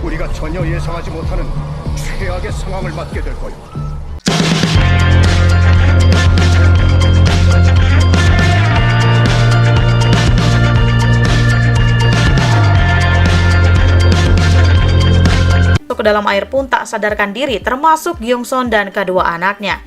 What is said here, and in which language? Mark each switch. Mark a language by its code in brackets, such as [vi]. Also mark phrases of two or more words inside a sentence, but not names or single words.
[ko] 전혀 예상하지 못하는 최악의 상황을 맞게 될 거야. [id] Ke dalam air pun tak sadarkan diri, termasuk Gyeongson dan kedua anaknya.